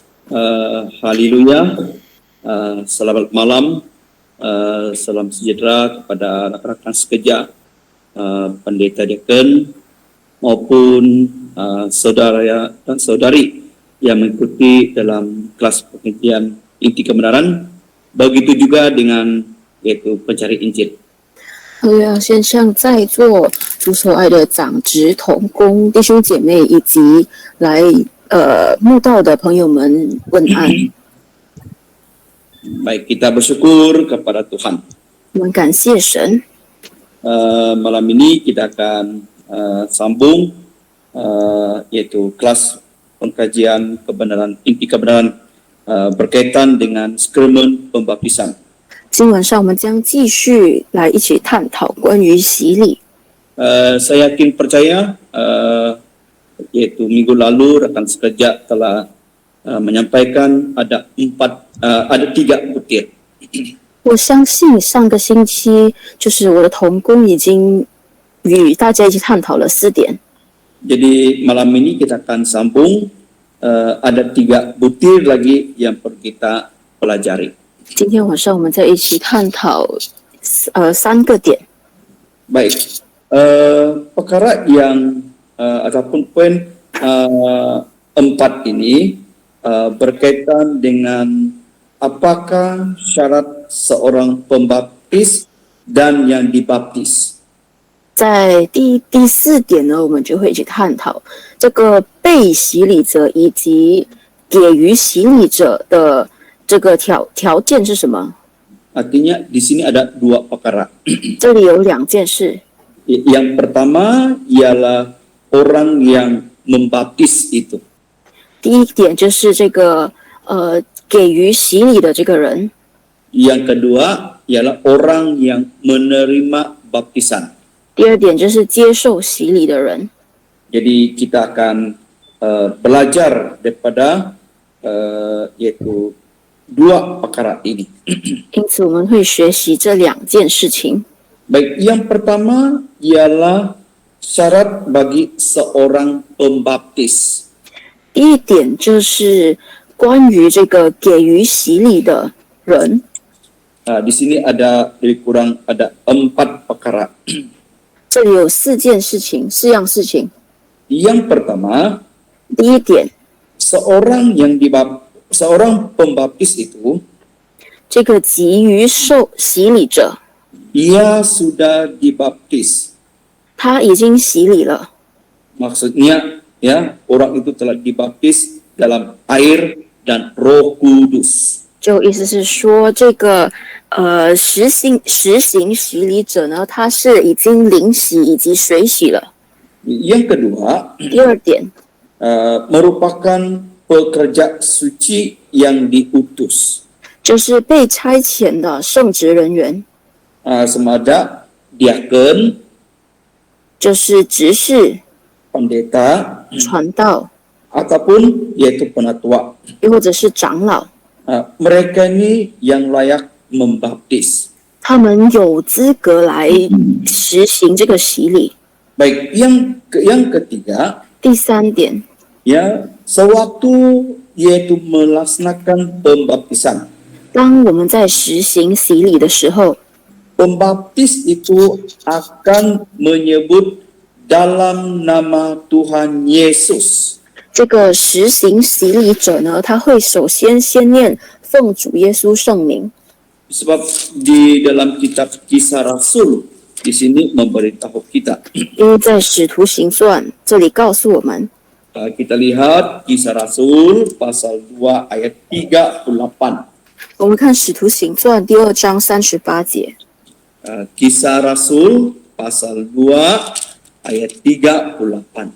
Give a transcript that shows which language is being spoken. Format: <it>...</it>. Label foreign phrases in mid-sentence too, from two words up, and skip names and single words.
<ms>Haleluya. Selamat malam. Salam sejahtera kepada rakan-rakan sekerja, pendeta deacon maupun saudara dan saudari yang mengikuti dalam kelas pengajian inti kebenaran. Begitu juga dengan yaitu pencari Injil.</ms> <zh>要先向在座主所爱的长职同工弟兄姐妹以及来慕道的朋友们问安。</zh> <ms>Baik, kita bersyukur kepada Tuhan.</ms> <zh>我们感谢神。</zh> <ms>Malam ini kita akan sambung yaitu kelas pengkajian kebenaran inti kebenaran berkaitan dengan sakramen pembaptisan.</ms> <zh>今晚上我们将继续来一起探讨关于洗礼。</zh> <ms>Saya yakin percaya yaitu minggu lalu rekan sekerja telah menyampaikan ada 3 butir.</ms> <zh>我相信上个星期就是我的同工已经与大家一起探讨了4点。</zh> <ms>Jadi malam ini kita akan sambung ada 3 butir lagi yang perlu kita pelajari.</ms> <zh>今天晚上我们再一起探讨3个点。</zh> <ms>Baik, perkara yang ataupun poin 4 ini berkaitan dengan apakah syarat seorang pembaptis dan yang dibaptis.</ms> <zh>在第4点呢，我们就会一起探讨这个被洗礼者以及给予洗礼者的这个条件是什么？</zh> <ms>Artinya di sini ada 2 perkara.</ms> <zh>这里有2件事。</zh> <ms>Yang pertama ialah orang yang membaptis itu.</ms> <zh>第一点就是这个给予洗礼的这个人。</zh> <ms>Yang kedua ialah orang yang menerima baptisan.</ms> <zh>第二点就是接受洗礼的人。</zh> <ms>Jadi kita akan belajar daripada yaitu 2 perkara ini.</ms> <zh>因此我们会学习这2件事情。</zh> <ms>Baik, yang pertama ialah syarat bagi seorang pembaptis.</ms> <zh>第一点就是关于这个给予洗礼的人。</zh> <ms>Di sini ada lebih kurang ada 4 perkara.</ms> <zh>这里有4件事情，4样事情。</zh> <ms>Yang pertama,</ms> <zh>第一点，</zh> <ms>seorang pembaptis itu</ms> <zh>这个给予受洗礼者，</zh> <ms>ia sudah dibaptis.</ms> <zh>他已经洗礼了。</zh> <ms>Maksudnya ya, orang itu telah dibaptis dalam air dan Roh Kudus.</ms> <zh>就意思是说，这个实行洗礼者呢，他是已经灵洗以及水洗了。</zh> <ms>Yang kedua,</ms> <zh>第二点，</zh> <ms>merupakan pekerja suci yang diutus.</ms> <zh>就是被差遣的圣职人员，</zh> <ms>Semada diakon,</ms> <zh>就是执事、</zh> <ms>pendeta,</ms> <zh>传道，</zh> <ms>ataupun yaitu penatua.</ms> <zh>又或者是长老，</zh> <ms>Mereka ini yang layak membaptis.</ms> <zh>他们有资格来实行这个洗礼。</zh> <ms>Baik, yang ketiga,</ms> <zh>第3点，</zh> <ms>ya, sewaktu yaitu melaksanakan pembaptisan.</ms> <zh>当我们在实行洗礼的时候，</zh> <ms>Pembaptis itu akan menyebut dalam nama Tuhan Yesus.</ms> <zh>这个实行洗礼者呢，他会首先念奉主耶稣圣名。</zh> <ms>Sebab di dalam kitab Kisah Rasul di sini memberitahu kita.</ms> <zh>因为在使徒行传这里告诉我们，</zh> <ms>Kita lihat Kisah Rasul pasal 2 ayat 38.</ms> <zh>我们看使徒行传第2章38节。</zh> <ms>Kisah Rasul pasal 2 ayat 38.</ms>